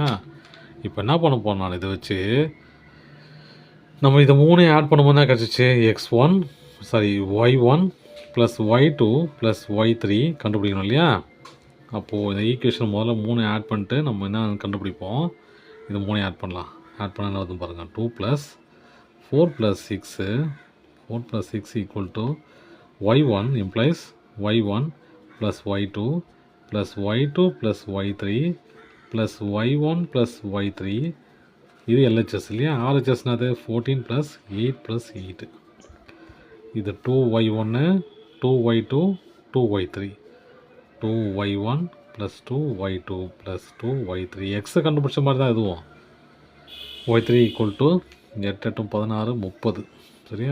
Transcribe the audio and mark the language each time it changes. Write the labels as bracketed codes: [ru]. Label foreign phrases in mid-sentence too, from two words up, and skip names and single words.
[ta] இப்போ என்ன பண்ண போகிறோம், நான் இதை வச்சு நம்ம இதை 3 ஆட் பண்ணும்போது தான் கிடச்சிச்சு, y1 + y2 + y3 கண்டுபிடிக்கணும் இல்லையா. அப்போது இந்த ஈக்குவேஷன் முதல்ல 3 ஆட் பண்ணிட்டு நம்ம என்ன கண்டுபிடிப்போம். இது 3 ஆட் பண்ணலாம். ஆட் பண்ண என்ன வருது பாருங்கள். 2 + 4 + 6 = y1 implies y1 + y2 + y2 + y3 + y1 + y3. இது எல்ஹெச்எஸ் இல்லையா. ஆர்ஹெச்எஸ்னாது 14 + 8 + 8. இது 2y1 2y2 2y3 2y1 + 2y2 + 2y3. எக்ஸை கண்டுபிடிச்ச மாதிரி தான் இதுவும். y3 = 8 8 16 30.